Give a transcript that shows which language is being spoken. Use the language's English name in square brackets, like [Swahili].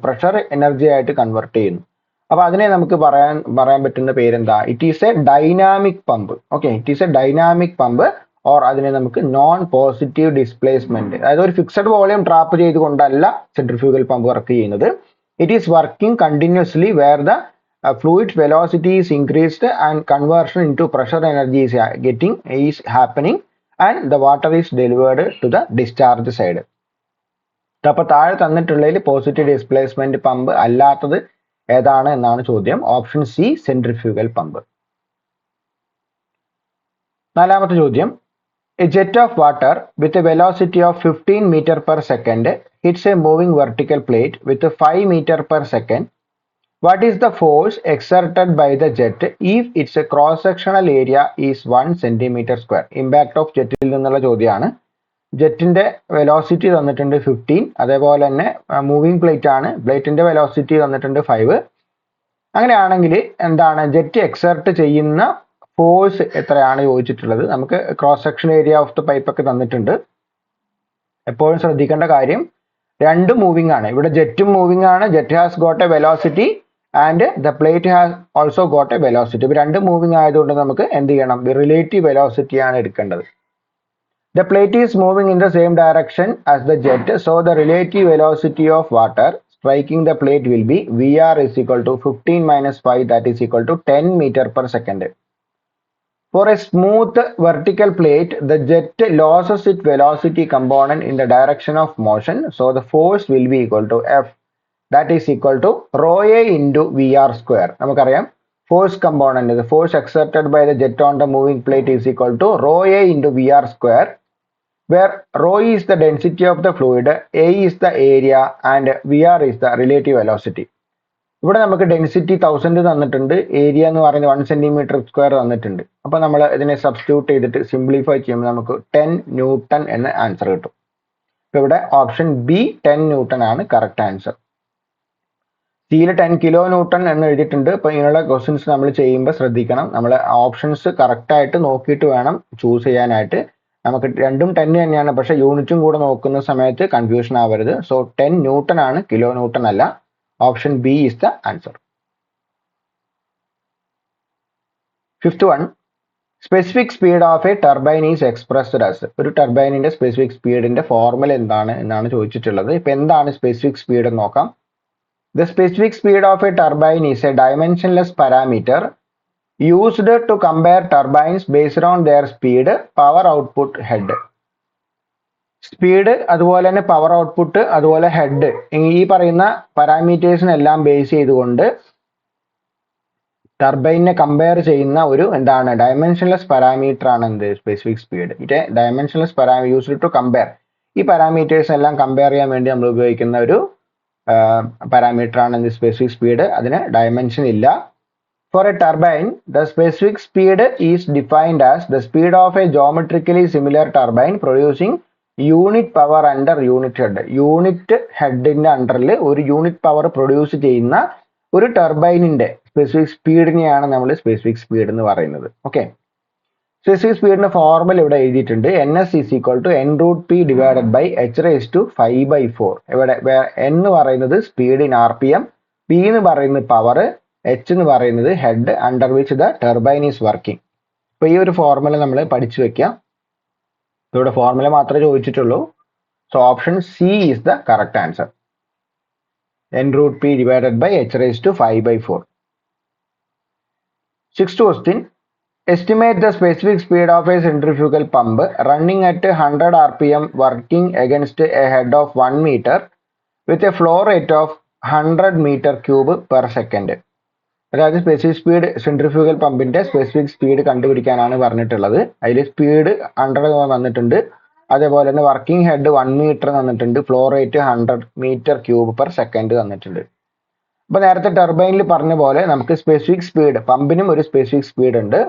[Malayalam] Pressure energy ആയിട്ട് convert ചെയ്യുന്നു. അപ്പൊ അതിനെ നമുക്ക് പറയാൻ പറ്റുന്ന പേരെന്താ? [English] It is a dynamic pump. Okay, it is a dynamic pump, or [Malayalam] അതിനെ നമുക്ക് [English] Non positive displacement. [Malayalam] അതായത് ഒരു fixed volume trap ചെയ്തുകൊണ്ടല്ല centrifugal pump work ചെയ്യുന്നത്. [English] It is working continuously where the fluid velocity is increased and conversion into pressure energy is happening and the water is delivered to the discharge side. [Malayalam] അപ്പോൾ താഴെ തന്നിട്ടുള്ളതിൽ positive displacement pump അല്ലാത്തത് ഏതാണ് എന്നാണ് ചോദ്യം. Option C, centrifugal pump. നാലാമത്തെ ചോദ്യം, [English] a jet of water with a velocity of 15 meter per second hits a moving vertical plate with 5 meter per second. What is the force exerted by the jet if its cross-sectional area is 1 centimeter square? [Malayalam] Impact of jet നിന്നുള്ള ചോദ്യമാണ്. ജെറ്റിന്റെ velocity തന്നിട്ടുണ്ട് 15, അതേപോലെ തന്നെ moving plate ആണ്, പ്ലേറ്റിന്റെ velocity തന്നിട്ടുണ്ട് 5. അങ്ങനെയാണെങ്കിൽ എന്താണ് ജെറ്റ് എക്സർട്ട് ചെയ്യുന്ന ഫോഴ്സ് എത്രയാണ് ചോദിച്ചിട്ടുള്ളത്? നമുക്ക് cross section area of the pipe ഒക്കെ തന്നിട്ടുണ്ട്. എപ്പോഴും ശ്രദ്ധിക്കേണ്ട കാര്യം, രണ്ട് മൂവിംഗ് ആണ്. ഇവിടെ ജെറ്റും മൂവിംഗ് ആണ്. [English] Jet has got a velocity and the plate has also got a velocity. [Malayalam] ഇപ്പൊ രണ്ട് മൂവിംഗ് ആയതുകൊണ്ട് നമുക്ക് എന്ത് ചെയ്യണം? റിലേറ്റീവ് വെലോസിറ്റി ആണ് എടുക്കേണ്ടത്. [English] The plate is moving in the same direction as the jet, so the relative velocity of water striking the plate will be Vr is equal to 15 minus 5, that is equal to 10 meter per second. For a smooth vertical plate, the jet loses its velocity component in the direction of motion, so the force will be equal to F, that is equal to rho a into Vr square. [Malayalam] നമുക്കറിയാം [English] force component, the force exerted by the jet on the moving plate is equal to rho a into Vr square, where rho is the density of the fluid, a is the area and Vr is the relative velocity. [Malayalam] ഇവിടെ നമുക്ക് density 1000 തന്നിട്ടുണ്ട്, area എന്ന് പറയുന്നത് 1 centimetre square തന്നിട്ടുണ്ട്. അപ്പൊ നമ്മൾ ഇതിനെ substitute ചെയ്തിട്ട് സിംപ്ലിഫൈ ചെയ്യുമ്പോൾ നമുക്ക് 10 ന്യൂട്ടൺ എന്ന ആൻസർ കിട്ടും. ഇപ്പൊ ഇവിടെ ഓപ്ഷൻ ബി 10 ന്യൂട്ടൺ ആണ് കറക്റ്റ് ആൻസർ. സിയിൽ 10 കിലോ ന്യൂട്ടൺ എന്ന് എഴുതിയിട്ടുണ്ട്. അപ്പൊ ഇങ്ങനെയുള്ള ക്വസ്റ്റ്യൻസ് നമ്മൾ ചെയ്യുമ്പോൾ ശ്രദ്ധിക്കണം, നമ്മൾ ഓപ്ഷൻസ് കറക്റ്റ് ആയിട്ട് നോക്കിയിട്ട് വേണം ചൂസ് ചെയ്യാനായിട്ട്. നമുക്ക് രണ്ടും 10 തന്നെയാണ്, പക്ഷെ യൂണിറ്റും കൂടെ നോക്കുന്ന സമയത്ത് കൺഫ്യൂഷൻ ആവരുത്. സോ 10 ന്യൂട്ടൺ ആണ്, കിലോ ന്യൂട്ടൺ അല്ല. [English] Option B is the answer. Fifth one, specific speed of a turbine is expressed as. [Malayalam] ഒരു ടർബൈനിന്റെ സ്പെസിഫിക് സ്പീഡിന്റെ ഫോർമുല എന്താണ് എന്നാണ് ചോദിച്ചിട്ടുള്ളത്. ഇപ്പൊ എന്താണ് സ്പെസിഫിക് സ്പീഡ് എന്ന് നോക്കാം. [English] The specific speed of a turbine is a dimensionless parameter used to compare turbines based on their speed, power output, head. [Malayalam] Speed, അതുപോലെ തന്നെ പവർ ഔട്ട്പുട്ട്, അതുപോലെ ഹെഡ്, ഈ പറയുന്ന പാരാമീറ്റേഴ്സിനെല്ലാം ബേസ് ചെയ്തുകൊണ്ട് ടർബൈനെ കമ്പയർ ചെയ്യുന്ന ഒരു എന്താണ് ഡയമെൻഷൻലെസ് പാരാമീറ്റർ ആണ് എന്ത് specific speed. [English] It dimensionless parameter used to compare. [Malayalam] ഈ പാരാമീറ്റേഴ്സ് എല്ലാം കമ്പയർ ചെയ്യാൻ വേണ്ടി നമ്മൾ ഉപയോഗിക്കുന്ന ഒരു പാരാമീറ്റർ ആണ് എന്ത് സ്പെസിഫിക് സ്പീഡ്. അതിന് ഡയമെൻഷൻ ഇല്ല. [English] For a turbine, the specific speed is defined as the speed of a geometrically similar turbine producing unit power under unit head. [Malayalam] Unit ഹെഡിന്റെ അണ്ടറിൽ ഒരു യൂണിറ്റ് പവർ പ്രൊഡ്യൂസ് ചെയ്യുന്ന ഒരു ടർബൈനിന്റെ സ്പെസിഫിക് സ്പീഡിനെയാണ് നമ്മൾ specific speed എന്ന് പറയുന്നത്. Okay, specific സ്പീഡിന്റെ formula ഇവിടെ എഴുതിയിട്ടുണ്ട്. [English] ns is equal to n root p divided by h raised to 5/4. [Malayalam] ഇവിടെ n എന്ന് പറയുന്നത് സ്പീഡ് ഇൻ rpm, p എന്ന് പറയുന്നത് പവർ, h എന്ന് പറയുന്നത് head [English] Under which the turbine is working. [Malayalam] അപ്പൊ ഈ ഒരു ഫോർമുല നമ്മൾ പഠിച്ചു വെക്കാം. ഇവിടെ ഫോർമുല മാത്രമേ ചോദിച്ചിട്ടുള്ളൂ. [English] So option C is the correct answer. n root p divided by h raised to 5/4. Sixth question. Estimate the specific speed of a centrifugal pump running at 100 rpm working against a head of 1 meter with a flow rate of 100 meter cube per second. [Malayalam] അതായത് specific speed centrifugal പമ്പിന്റെ specific speed കണ്ടുപിടിക്കാനാണ് പറഞ്ഞിട്ടുള്ളത്. അതിൽ speed 100 തന്നിട്ടുണ്ട്, അതേപോലെ തന്നെ working head 1 metre തന്നിട്ടുണ്ട്, flow rate 100 metre cube per second തന്നിട്ടുണ്ട്. അപ്പോൾ നേരത്തെ ടർബൈനിൽ പറഞ്ഞ പോലെ നമുക്ക് സ്പെസിഫിക് സ്പീഡ്, പമ്പിനും ഒരു സ്പെസിഫിക് സ്പീഡ് ഉണ്ട്.